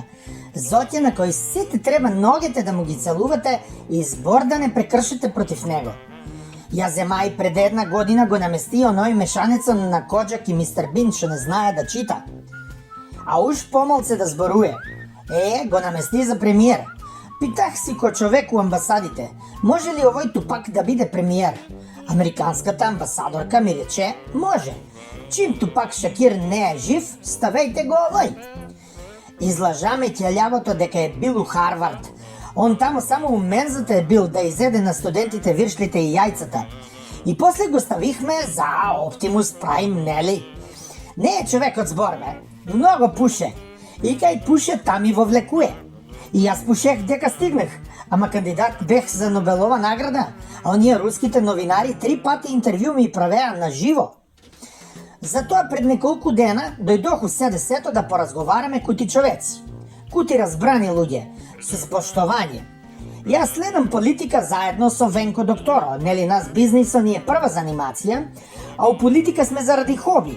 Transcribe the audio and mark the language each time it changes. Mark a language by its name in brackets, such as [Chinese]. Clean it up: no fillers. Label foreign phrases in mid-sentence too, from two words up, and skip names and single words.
[Macedonian] Зотя, на кой сите трябва ногите да му ги целувате и збор да не прекършите против него. Я зема и преди една година го намести оной мешаница на Коджак и мистер Бин, ще не знае да чита. А уж помълце да зборуе. Го намести за премиер. Питах си ко човек у амбасадите, може ли овой тупак да биде премиер? [Bulgarian] Американската амбасадорка ми рече, може. [Macedonian] Чим Тупак Шакир не е жив, ставейте го овой. Излажа ме тя лявото дека е бил у Харвард. Он тамо само у мензата е бил да изеде на студентите виршлите и яйцата. [Bulgarian] И после го ставихме за Оптимус Прайм, нели? Не е човек от сбор, бе. Много пуше. [Macedonian] И кай пуше, там и въвлекуе. И аз пушех дека стигнах. [Bulgarian] Ама кандидат бех за Нобелова награда. А ония руските новинари 3 пъти интервю ми правеа на живо. [Macedonian] Затоа пред неколку дена дойдох у СДС-то да поразговаряме кути човеци. Кути разбрани луѓе, с поштование. И аз следам политика заедно со Венко Докторо. [Bulgarian] Нели нас бизнисът ни е първа занимация, а у политика сме заради хоби.